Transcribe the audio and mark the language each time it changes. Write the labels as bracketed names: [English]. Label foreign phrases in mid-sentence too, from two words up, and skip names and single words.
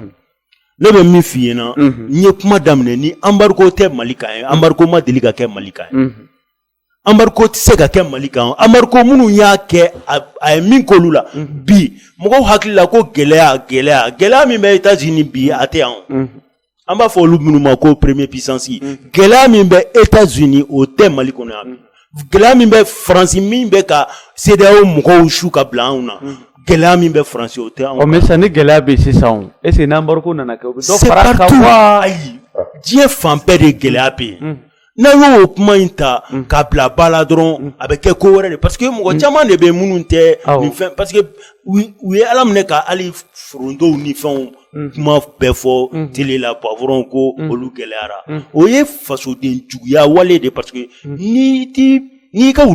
[Bambara] ne bɛ min f'i ɲɛna n ye kuma daminɛ ni embargo tɛ Mali kan ye embargo ma deli ka kɛ Mali kan ye embargo tɛ se ka kɛ Mali kan embargo minnu y'a kɛ a ye min k'olu la bi mɔgɔw hakili la ko gɛlɛya min bɛ États-Unis bi a tɛ yan an b'a fɔ olu minnu ma ko [French] premier puissance [Bambara] gɛlɛya min bɛ États-Unis o tɛ Mali kɔnɔ yan gɛlɛya min bɛ Faransi min bɛ ka CEDEAO mɔgɔw su ka bila anw na gɛlɛya min bɛ faransi o tɛ anw. [French] mais ça [Bambara] ni gɛlɛya bɛ sisan [French] est ce que [Bambara] n'embargo nana kɛ o bɛ dɔ fara [French] c'est partout [Bambara] ayi diɲɛ fan bɛɛ de gɛlɛya bɛ yen n'a y'o kuma in ta k'a bila ba la dɔrɔn a bɛ kɛ ko wɛrɛ de [French] parce que [Bambara] mɔgɔ caman de bɛ minnu tɛ nin fɛn [French] parce que [Bambara] u ye ala minɛ ka hali forontow ni fɛnw kuma bɛɛ fɔ télé la poivron ko olu gɛlɛyara o ye fasoden juguya wale de [French] parce que [Bambara] n'i ka